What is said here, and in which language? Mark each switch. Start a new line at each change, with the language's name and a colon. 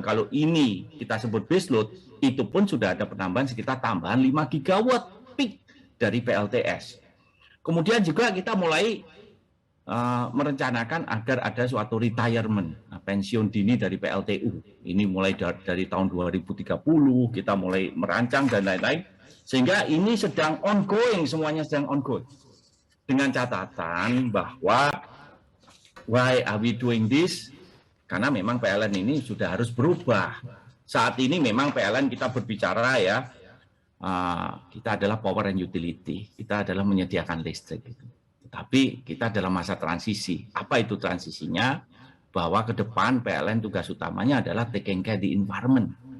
Indonesian: Kalau ini kita sebut baseload, itu pun sudah ada penambahan sekitar tambahan 5 gigawatt peak dari PLTS. Kemudian juga kita mulai merencanakan agar ada suatu retirement, pensiun dini dari PLTU. Ini mulai dari tahun 2030, kita mulai merancang dan lain-lain. Sehingga ini sedang ongoing, semuanya sedang ongoing. Dengan catatan bahwa
English: why are we doing this?
Indonesian: Karena memang PLN ini sudah harus berubah. Saat ini memang PLN kita berbicara ya, kita adalah
English: power and utility,
Indonesian: kita adalah menyediakan listrik. Tapi kita dalam masa transisi. Apa itu transisinya? Bahwa ke depan PLN tugas utamanya adalah
English: taking care the environment.